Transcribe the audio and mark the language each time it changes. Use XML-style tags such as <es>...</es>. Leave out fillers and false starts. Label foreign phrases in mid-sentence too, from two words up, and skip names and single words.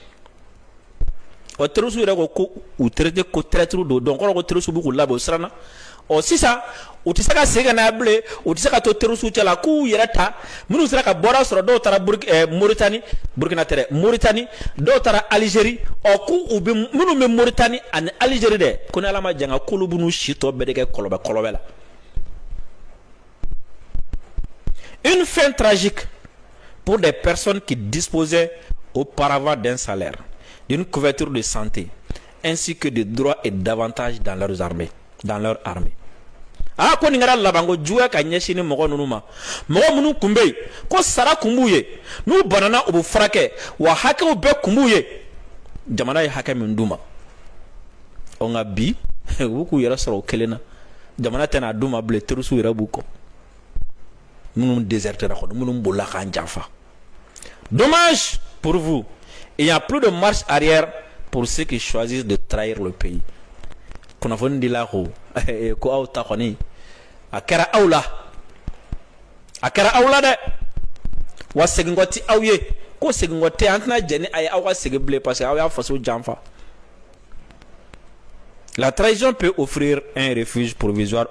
<bm>o terroriste yɛrɛ ko u traité ko traître don donc kɔrɔ ko terroriste b'u k'u labɛn o siranna sisan u tɛ se ka segin ka n'a bilen u tɛ se ka to terroriste cɛ la k'u yɛrɛ ta minnu sera ka bɔda sɔrɔ dɔw taara Mauritanie Burkina tɛ dɛ Mauritanie dɔw taara Algérie k'u bɛ minnu bɛ Mauritanie ani Algérie dɛ ko ni Ala ma jan ka k'olu b'u n'u si tɔ bɛɛ de kɛ kɔlɔbɛ la.</bm> <fr>Une fin tragique pour des personnes qui disposaient auparavant d'un salaire, d'une couverture de santé, ainsi que de droits et d'avantages dans leur armée.</fr> <bm>Ko nin kɛra labanko juguya ka ɲɛsin ni mɔgɔ ninnu ma mɔgɔ minnu kun bɛ yen ko sara kun b'u ye n'u banana u bɛ furakɛ wa hakɛw bɛɛ kun b'u ye jamana ye hakɛ min d'u ma nka bi u b'u k'u yɛrɛ sɔrɔ o kelen na jamana tɛna d'u ma bilen terroriste yɛrɛ b'u kɔ minnu désertera kɔnɔ minnu bolila k'an janfa.</bm> <fr>Dommage pour vous, il n'y a plus de marche arrière pour ceux qui choisissent de trahir le pays.</fr> <bm>Kunnafoni dila ko aw ta kɔni a kɛra aw la dɛ wa segin kɔ ti aw ye ko segin kɔ tɛ an tɛna jɛ ni a ye aw ka segin bilen</bm> <fr>parce que</fr> <bm>aw y'a faso janfa.</bm> <fr>La trahison peut offrir un refuge provisoire</fr>